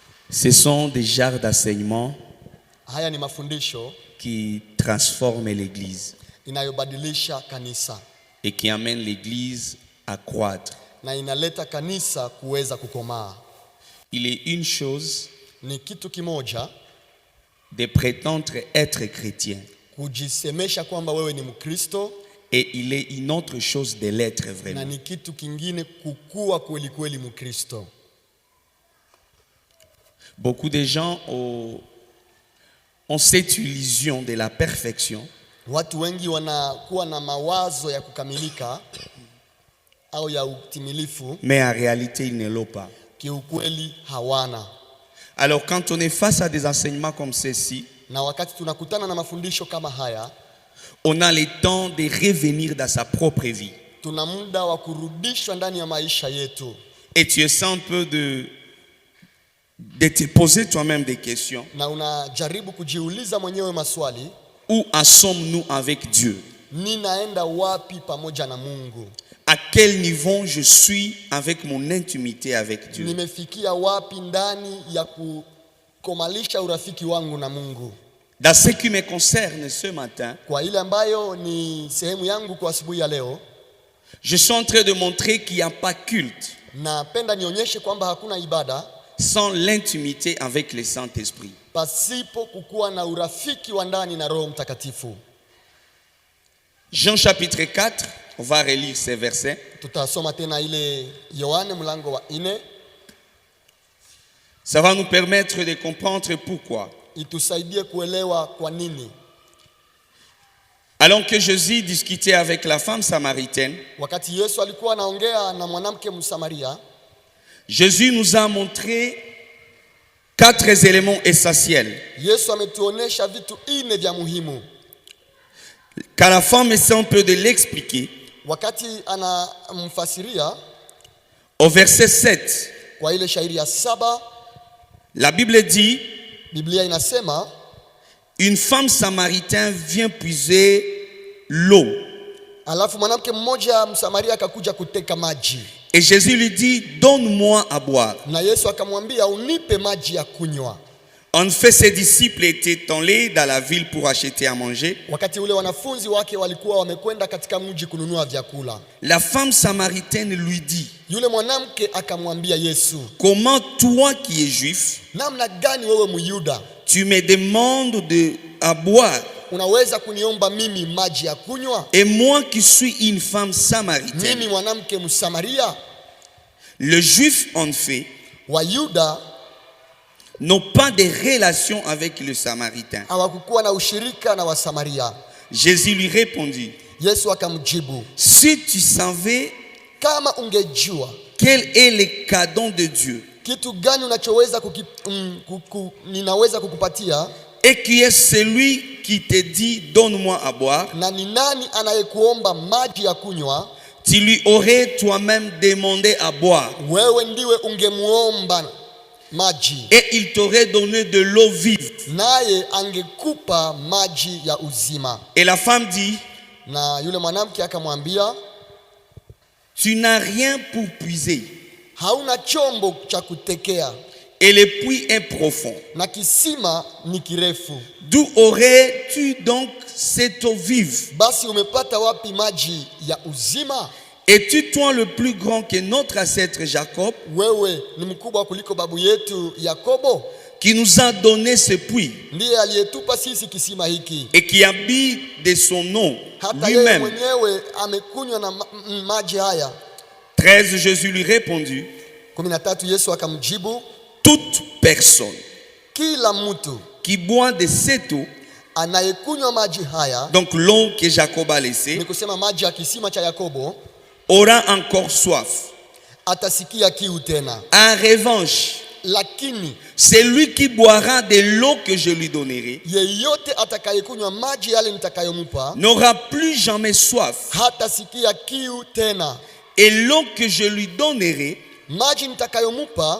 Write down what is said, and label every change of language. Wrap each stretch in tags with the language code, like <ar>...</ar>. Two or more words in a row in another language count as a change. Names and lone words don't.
<fr>Ce sont des genres d'enseignement</fr> <sw>Haya ni mafundisho</sw> <fr>qui transforment l'Église</fr> <sw>inayobadilisha kanisa</sw> <fr>et qui amènent l'Église à croître.</fr> <sw>na inaleta kanisa kuweza kukomaa.</sw> <fr>Il est une chose</fr> <sw>Ni kitu kimoja</sw> <fr>de prétendre être chrétien</fr> <sw>kujisemesha kwamba wewe ni Mkristo,</sw> <fr>et il est une autre chose de l'être</fr> <sw>na</sw> <fr>vraiment.</fr> <sw>ni kitu kingine kukua kweli kweli Mkristo.</sw> <fr>Beaucoup de gens ont cette illusion de la perfection,</fr> <sw>Watu wengi wanakuwa na mawazo ya kukamilika au ya utimilifu,</sw> <fr>mais en réalité, ils ne l'ont pas.</fr> <sw>kiukweli hawana.</sw> <fr>Alors, quand on est face à des enseignements comme ceci,</fr> <sw>Na wakati tunakutana na mafundisho kama haya,</sw> <fr>on a le temps de revenir dans sa propre vie.</fr> <sw>tuna muda wa kurudishwa ndani ya maisha yetu,</sw> <fr>Et tu essaies un peu de te poser toi-même des questions.</fr> <sw>na unajaribu kujiuliza mwenyewe maswali.</sw> <fr>Où en sommes-nous avec Dieu?</fr> <sw>Ninaenda wapi pamoja na Mungu?</sw> <fr>À quel niveau je suis avec mon intimité avec Dieu?</fr> <sw>Nimefikia wapi ndani ya kukomalisha urafiki wangu na Mungu?</sw> <fr>Dans ce qui me concerne ce matin,</fr> <sw>Kwa ile ambayo ni sehemu yangu kwa asubuhi ya leo,</sw> <fr>je suis en train de montrer qu'il n'y a pas culte</fr> <sw>napenda nionyeshe kwamba hakuna ibada</sw> <fr>sans l'intimité avec le Saint-Esprit.</fr> <sw>pasipo kukuwa na urafiki wa ndani na Roho Mtakatifu.</sw> <fr>Jean chapitre 4, on va relire ces versets.</fr> <sw>Tutasoma tena ile Yohane mlango wa 4,</sw> <fr>Ça va nous permettre de comprendre pourquoi.</fr> <sw>itusaidie kuelewa kwa nini.</sw> <fr>Alors que Jésus discutait avec la femme samaritaine,</fr> <sw>Wakati Yesu alikuwa anaongea na mwanamke Msamaria,</sw> <fr>Jésus nous a montré 4 éléments essentiels.</fr> <sw>Yesu ametuonesha vitu 4 vya muhimu.</sw> <fr>Quand la femme essaie un peu de l'expliquer,</fr> <sw>Wakati anamfasiria</sw> <fr>au verset 7,</fr> <sw>kwa ile shairi ya 7,</sw> <fr>la Bible dit,</fr> <sw>Biblia inasema</sw> <fr>une femme samaritaine vient puiser l'eau.</fr> <sw>alafu mwanamke mmoja Msamaria akakuja kuteka maji,</sw> <fr>Et Jésus lui dit, donne-moi à boire.</fr> <sw>na Yesu akamwambia unipe maji ya kunywa.</sw> <fr>En fait, ses disciples étaient allés dans la ville pour acheter à manger.</fr> <sw>Wakati ule wanafunzi wake walikuwa wamekwenda katika mji kununua vyakula.</sw> <fr>La femme samaritaine lui dit,</fr> <sw>Yule mwanamke akamwambia Yesu,</sw> <fr>comment toi qui es juif,</fr> <sw>namna gani wewe Myuda</sw> <fr>tu me demandes à boire,</fr> <sw>unaweza kuniomba mimi maji ya kunywa,</sw> <fr>et moi qui suis une femme samaritaine?</fr> <sw>mimi mwanamke Msamaria?</sw> <fr>Le juif, en fait,</fr> <sw>Wayuda</sw> <fr>n'ont pas de relation avec le samaritain.</fr> <sw>hawakukuwa na ushirika na Wasamaria.</sw> <fr>Jésus lui répondit,</fr> <sw>Yesu akamjibu,</sw> <fr>si tu savais</fr> <sw>kama ungejua</sw> <fr>quel est le cadeau de Dieu,</fr> <sw>kitu gani unachoweza ninaweza kukupatia,</sw> <fr>et qui est celui qui te dit donne-moi à boire,</fr> <sw>na ni nani anayekuomba maji ya kunywa,</sw> <fr>tu lui aurais toi-même demandé à boire,</fr> <sw>wewe ndiwe ungemuomba maji,</sw> <fr>et il t'aurait donné de l'eau vive.</fr> <sw>naye angekupa maji ya uzima.</sw> <fr>Et la femme dit,</fr> <sw>Na yule mwanamke akamwambia,</sw> <fr>tu n'as rien pour puiser,</fr> <sw>hauna chombo cha kutekea,</sw> <fr>et le puits est profond.</fr> <sw>na kisima ni kirefu,</sw> <fr>D'où aurais-tu donc cette eau vive?</fr> <sw>basi umepata wapi maji ya uzima?</sw> <fr>Es-tu toi le plus grand que notre ancêtre Jacob,</fr> <sw>Wewe ni mkubwa kuliko babu yetu Yakobo,</sw> <fr>qui nous a donné ce puits</fr> <sw>ndiye aliyetupa sisi kisima hiki,</sw> <fr>et qui habite de son eau</fr> <sw>hata yeye</sw> <fr>lui-même?</fr> <sw>mwenyewe amekunywa na maji haya. 13,</sw> <fr>Jésus lui répondit,</fr> <sw>13 Yesu akamjibu,</sw> <fr>toute personne</fr> <sw>kila mtu</sw> <fr>qui boit de cette eau,</fr> <sw>anayekunywa maji haya,</sw> <fr>donc l'eau que Jacob a laissée,</fr> <sw>ni kusema maji ya kisima cha Yakobo,</sw> <fr>aura encore soif.</fr> <sw>atasikia kiu tena.</sw> <fr>En revanche,</fr> <sw>Lakini</sw> <fr>celui qui boira de l'eau que je lui donnerai</fr> <sw>yeyote atakayekunywa maji yale nitakayompa,</sw> <fr>n'aura plus jamais soif.</fr> <sw>hatasikia kiu tena.</sw> <fr>Et l'eau que je lui donnerai</fr> <sw>Maji nitakayompa</sw>